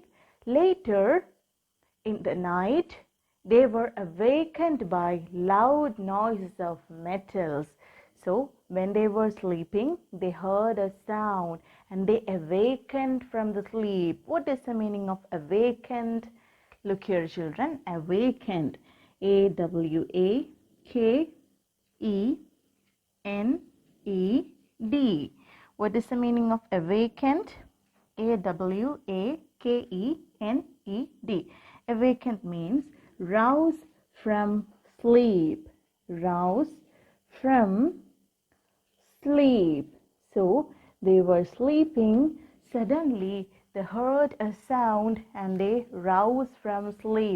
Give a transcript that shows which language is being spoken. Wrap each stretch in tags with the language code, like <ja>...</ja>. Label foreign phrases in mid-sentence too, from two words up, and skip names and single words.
<en>Later in the night, they were awakened by loud noises of metals. So when they were sleeping, they heard a sound and they awakened from the sleep. What is the meaning of awakened? Look here, children. Awakened. A-W-A-K-E-N-E-D. What is the meaning of awakened? A-W-A-K-E-N-E-D. Awakened means rouse from sleep. Rouse from sleep. So they were sleeping. Suddenly they heard a sound and they roused from sleep.</en>